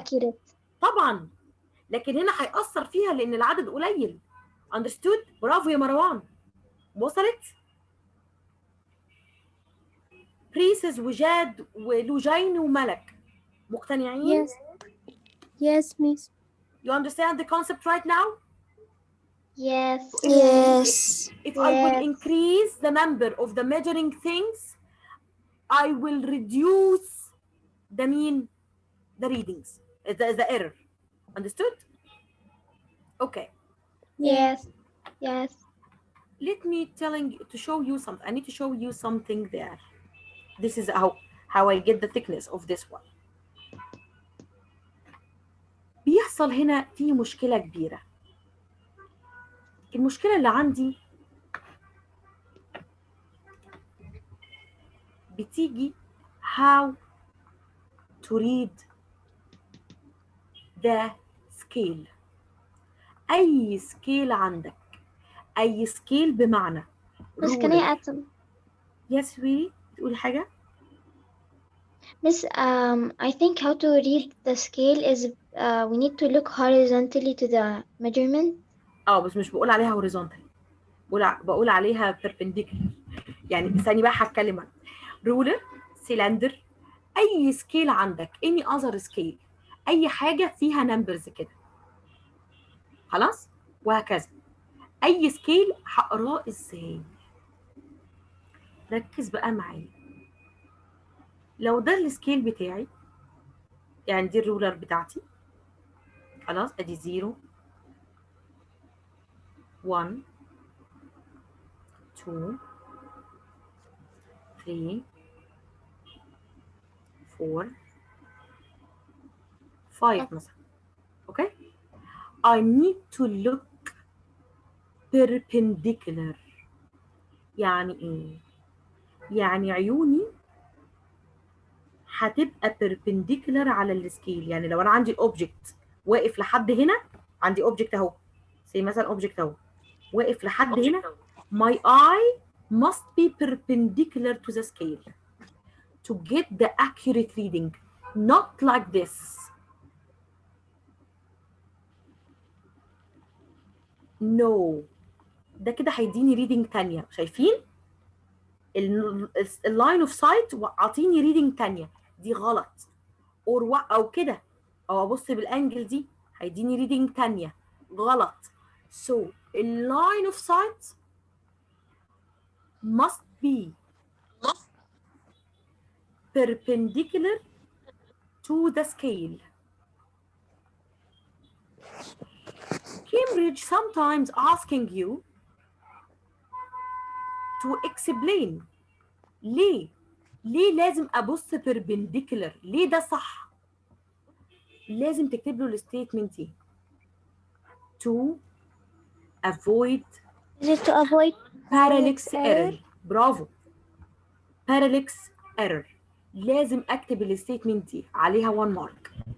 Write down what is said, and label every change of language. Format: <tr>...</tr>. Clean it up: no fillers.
<en>accurate.</en> <ar>طبعا، لكن هنا هيأثر فيها لان العدد قليل. understood؟ برافو يا مروان، وصلت؟ بريسز وجاد ولوجين وملك مقتنعين؟</ar> <en>Yes. Yes, Miss. You understand the concept right now? Yes. Yes. If I will Yes. increase the number of the measuring things, I will reduce the readings, the error. Understood? Okay. Yes. Yes. let me telling to show you something. I need to show you something there. This is how I get the thickness of this one.</en> <ar>بيحصل هنا في مشكلة كبيرة. المشكلة اللي عندي بتيجي</ar> <en>how to read the scale.</en> <ar>أي scale عندك، أي scale بمعنى</ar> <en>Miss, can I ruler. add some? Yes we</en> <ar>تقولي حاجة؟</ar> <en>Miss, I think how to read the scale is we need to look horizontally to the measurement.</en> <ar>بس مش بقول عليها horizontal، بقول عليها perpendicular. يعني ثاني بقى هتكلم عن ruler، cylinder، أي scale عندك</ar> <en>any other scale،</en> <ar>أي حاجة فيها numbers كده، خلاص؟ وهكذا. أي scale هقراه إزاي؟ ركز بقى معايا. لو ده السكيل بتاعي، يعني دي الرولر بتاعتي، خلاص ادي 0 1 2 3 4 5 مثلا.</ar> <en>Okay I need to look perpendicular.</en> <ar>يعني ايه؟ يعني عيوني هتبقى perpendicular على السكيل. يعني لو انا عندي الاوبجكت واقف لحد هنا، عندي اوبجكت اهو، زي مثلا اوبجكت اهو واقف لحد هنا،</ar> <en>my eye must be perpendicular to the scale to get the accurate reading, not like this. No.</en> <ar>ده كده هيديني reading تانية. شايفين اللاين اوف سايت عاطيني reading تانية، دي غلط. او كده، او ابص بالانجل دي هيديني reading تانية، غلط.</ar> <en>So اللاين of sight must be perpendicular to the scale. Cambridge sometimes asking you to explain</en> <ar>ليه لازم ابص</ar> <en>perpendicular،</en> <ar>ليه ده صح. لازم تكتب له الستيتمنت دي</ar> <en>to avoid Is it to avoid parallax error? error.</en> <ar>برافو، parallax error. لازم اكتب الستيتمنت دي عليها 1 مارك.</ar>